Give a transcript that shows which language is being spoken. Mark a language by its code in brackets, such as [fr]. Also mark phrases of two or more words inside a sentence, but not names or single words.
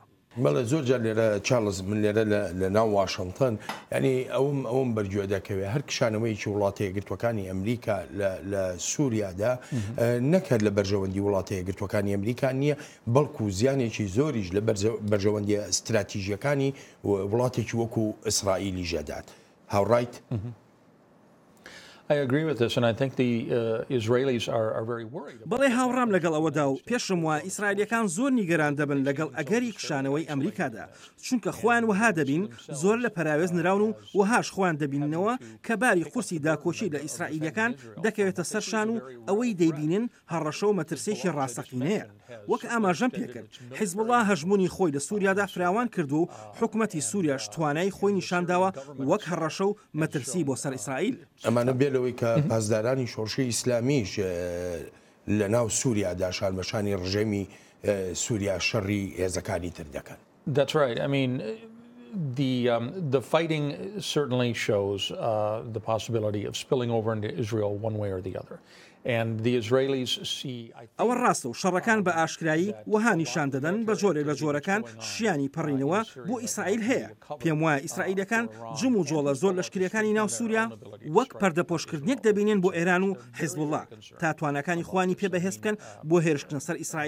[ckb] بەڵێ زۆرجار لێرە چارلز من لێرە لە ناو واشنگتن ینی ئەوم بەرگوێ دەکەوێت هەر کشانەوەیکی وڵاتە یەکگرتووەکانی ئەمریکا لە سووریادا نەکرد لە بەرژەوەندی وڵاتە یەکگرتووەکانی ئەمریکا نییە بەڵکو زیانێکی زۆریش لە بەرژەوەندی استراتیژیەکانی وڵاتێکی وەکو ئیسرائیلی ژەدات. هاوڕایت؟ [en] I agree with this, and I think the Israelis are very worried. [ckb] بەڵێ هاوڕام لەگەڵ ئەوەدا و پێشم وە ئیسرائیلەکان زۆر نیگەران دەبن لەگەڵ ئەگەری کشانەوەی ئەمریکادا چونکە خۆیان وها دەبین زۆر لە پەراوێز نراون و وهاش خۆیان دەبیننەوە کە باری قورسی داکۆچی لە ئیسرائیلەکان دەکەوێتە سەرشان و ئەوەی دەیبینن هەڕەشە و مەترسێکی ڕاستەقینەیە وەک ئاماژەم پێکرد حیزب الله هەژمونی خۆی لە سووریادا فراوان کردو و حکومەتی سووریاش توانای خۆی نیشانداوە وەک هەڕەشە و مەترسی بۆ سەر ئیسرائیل ئەمانە بێلەوەی کە پاسدارانی شۆڕشی ئیسلامیش لە ناو سووریادا شارمەشانی ڕژێمی سووریا شەڕی هێزەکانی تر دەکەن. [en] That's right. I mean, the fighting certainly shows the possibility of spilling over into Israel one way or the other. And the Israelis see. [ckb] ئەوە ڕاستە و شەڕەکان بە ئاشکرایی وها نیشان دەدەن بە جۆرێک لە جۆرەکان شیانی پەڕینەوە بۆ ئیسرائیل هەیە. پێم وایە ئیسرائیلەکان جم و جۆڵە زۆر لەشکریەکانی ناو سووریا وەک پەردەپۆشکردنێک دەبینێن بۆ ئێران و حیزب الله تا توانەکانی خوانی پێ بەهێز بکەن بۆ هێرشتن سەر ئیسرائیل.